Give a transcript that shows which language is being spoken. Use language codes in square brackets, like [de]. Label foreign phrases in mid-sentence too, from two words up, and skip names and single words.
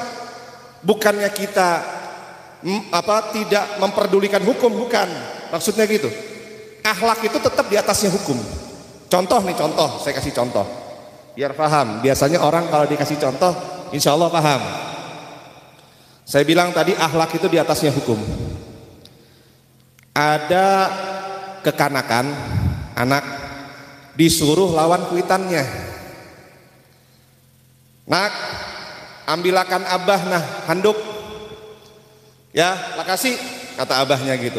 [id] Bukannya kita tidak memperdulikan hukum, bukan. Maksudnya gitu. Akhlak itu tetap di atasnya hukum. Contoh nih, contoh, saya kasih contoh. Biar paham. Biasanya orang kalau dikasih contoh, [ar] إن شاء الله [id] paham. Saya bilang tadi akhlak itu di atasnya hukum. [bjn] Ada kekanakan, anak disuruh lawan kuitannya. Nak, ambilakan abah nah handuk. [id] Ya, makasih, kata abahnya gitu.